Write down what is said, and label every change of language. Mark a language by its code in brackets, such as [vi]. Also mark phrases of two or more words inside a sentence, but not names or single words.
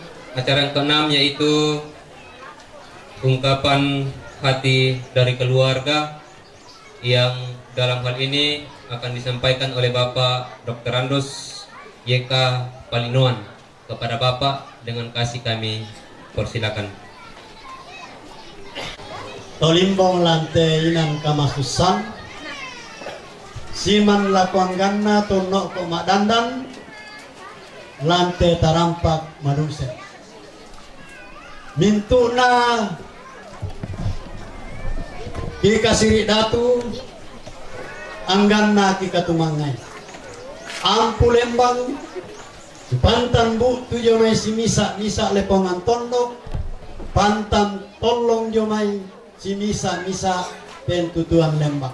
[id] Acara yang keenam yaitu ungkapan hati dari keluarga, yang dalam hal ini akan disampaikan oleh Bapak Dr. Andos YK Palinoan. Kepada Bapak dengan kasih kami persilakan. [sda] Tolimbong lantai inan kamasusan siman lakuan ganna tunok ko madandan lantai tarampak manusia mintuna kika siri datu angganna kika tumangai ampu lembang pantan bu tu jomai si misa lepongan tondok pantan tolong jomai si misa pentutuan lembang.